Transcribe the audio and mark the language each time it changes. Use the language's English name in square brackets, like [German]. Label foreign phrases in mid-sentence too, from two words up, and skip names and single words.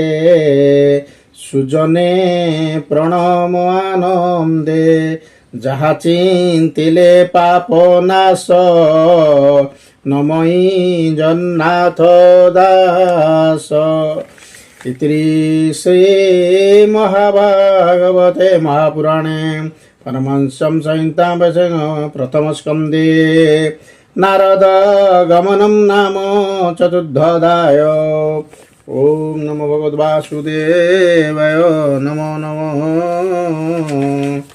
[Odia] ସୁଜନେ ପ୍ରଣମ ଆନନ୍ଦେ ଯାହା ଚିନ୍ତିଲେ ପାପ ନାଶ ନମଇ ଜନ୍ନାଥ ଦାସ। [Sanskrit] ଇତି ଶ୍ରୀ ମହାଭାଗବତେ ମହାପୁରାଣେ ପରମହଂସଂ संहितां प्रथम स्कन्धे नारद गमनं नाम चतुर्थोऽध्याय। ओम नमो भगवते वासुदेवाय नमो नमः।